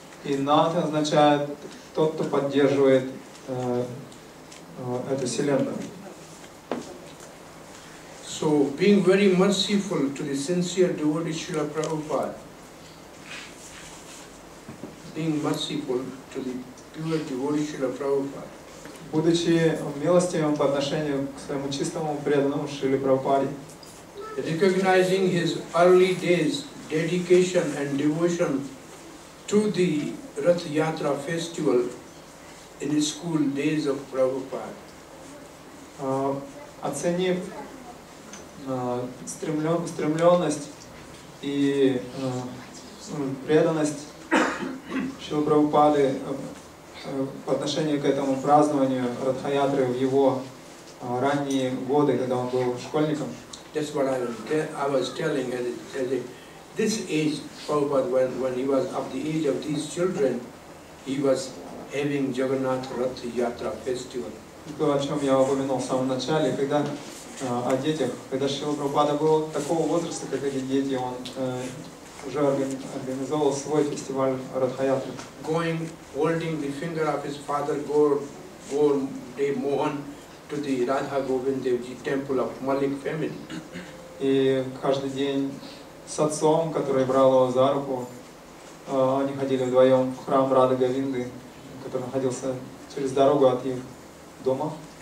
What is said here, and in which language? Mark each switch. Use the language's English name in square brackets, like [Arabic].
[Russian] И Нат означает тот, кто поддерживает эту Вселенную. [English] So, being very merciful to the sincere devotee Srila Prabhupada, being merciful to the pure devotee Srila Prabhupada, [Russian] Будучи милостивым по отношению к своему чистому преданному Шриле Прабхупаде, [English] recognizing his early days, dedication and devotion to the Rath Yatra festival in the school days of Prabhupada, [Russian] оценив стремленность и преданность Шрилы Прабхупады по отношению к этому празднованию Радха-ятры в его ранние годы, когда он был школьником. [English] That's what I was telling at this age, Prabhupada, when he was of the age of these children, he was having Jagannath Rath Yatra festival. [Russian] То, о чем я упомянул в самом начале, когда о детях, когда Шрила Прабхупада был такого возраста, как эти дети, он уже организовал свой фестиваль Радха-ятры. [English] Going, holding the finger of his father Gaur Dev Mohan to the Radha Govind Devji temple of Malik family. [Russian] И каждый день с отцом, который брал его за руку, они ходили вдвоем в храм Рады Говинды, который находился через дорогу от их дома.